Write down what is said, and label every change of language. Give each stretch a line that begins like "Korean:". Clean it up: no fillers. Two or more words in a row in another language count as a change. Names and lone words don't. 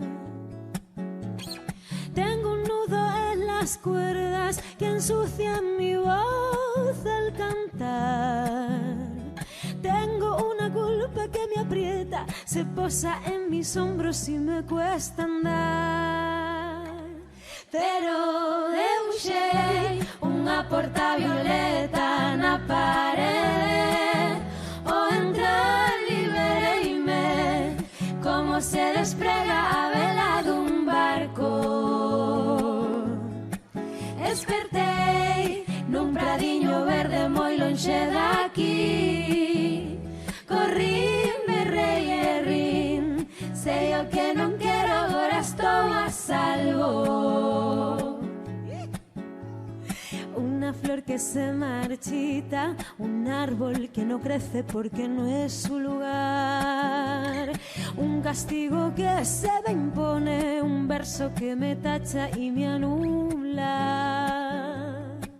Spanish: Tengo un nudo en las cuerdas que ensucian mi voz al cantar. Tengo una culpa que me aprieta, se posa en mis hombros y me cuesta andar.
Galician: Pero debuxei unha porta violeta na parede, o entrar libereime como se desprega a vela dun barco. Despertei nun pradiño verde moi lonxe daqui, corrín, berrei e rin, sei o que non quero, agora estou a salvo.
Spanish: Una flor que se marchita, un árbol que no crece porque no es su lugar, un castigo que se me impone, un verso que me tacha y me anula.